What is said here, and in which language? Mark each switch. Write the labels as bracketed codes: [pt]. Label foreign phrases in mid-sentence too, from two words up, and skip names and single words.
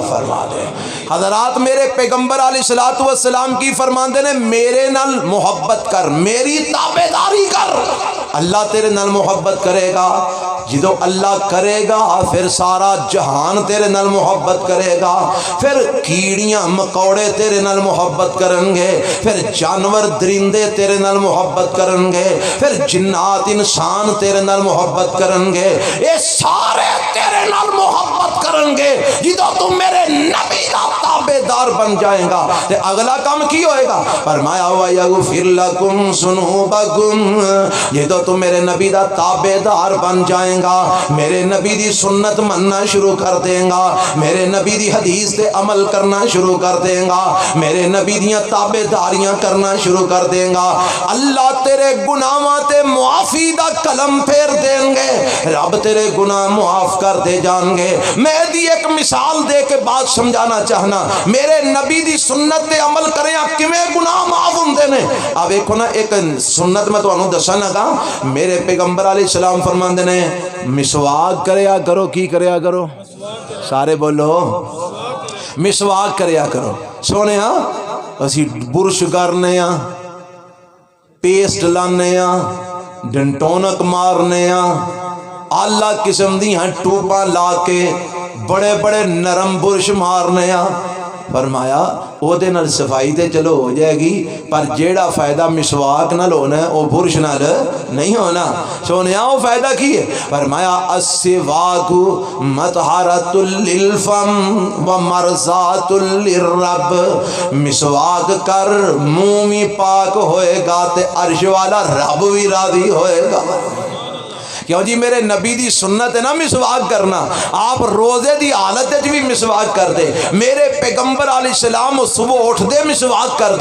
[pa] فرما دے حضرات میرے پیغمبر [ar] علیہ الصلوۃ والسلام [pa] کی فرماندے نے میرے نال محبت کر میری تابعداری کر اللہ تیرے نال محبت کرے گا جدو اللہ کرے گا پھر سارا جہان تیرے نال محبت کرے گا پھر کیڑیاں مکوڑے تیرے نال محبت کرن گے پھر جانور درندے تیرے نال محبت کرن گے پھر جنات انسان تیرے نال محبت کرن گے یہ سارے تیرے نال محبت کرن گے جدو تم میرے نبی کا تابعدار بن جائیں گا تے اگلا کام کی ہوئے گا فرمایا [ar] وَيَغْفِرْ لَكُمْ ذُنُوبَكُمْ [pa] جدو تم میرے نبی دا تابعدار بن جائیں گا میرے نبی دی سنت مننا شروع کر دیں گا میرے نبی دی حدیث تے عمل کرنا شروع کر دیں گا میرے نبی دیاں تابعداریاں کرنا شروع کر دیں گا اللہ تیرے گناہاں تے معافی دا قلم پھیر دیں گے رب تیرے گناہ معاف کر دے جان گے میں دی ایک مثال دے کے بات سمجھانا چاہنا میرے نبی دی سنت تے عمل کریں کیویں گناہ معاف ہوندے نے اب دیکھو نا ایک سنت میں تانوں دساں گا میرے پیغمبر [ar] علیہ السلام [pa] فرماندے نے مسواک کریا کرو کی کریا کرو سارے بولو مسواک کریا کرو سونے ہاں اسی برش کرنے ہاں پیسٹ لانے ہاں ڈنٹونک مارنے ہاں آلہ قسم دی ہاں ٹوپاں لا کے بڑے بڑے نرم برش مارنے ہاں فرمایا او دے نال صفائی تے چلو ہو جائے گی پر جیڑا فائدہ مسواک نال ہونا ہے او برش نال نہیں ہونا سونیا او فائدہ کی ہے فرمایا [ar] السواک مطہرۃ للفم و مرضات للرب [pa] مسواک کر منہ بھی پاک ہوئے گا تے عرش والا رب بھی راضی ہوئے گا کیوں جی میرے نبی دی سنت ہے نا مسواک کرنا آپ روزے دی حالت وچ بھی مسواک کر دے میرے پیغمبر [ar] علیہ السلام [pa] صبح اٹھ دے مسواک کر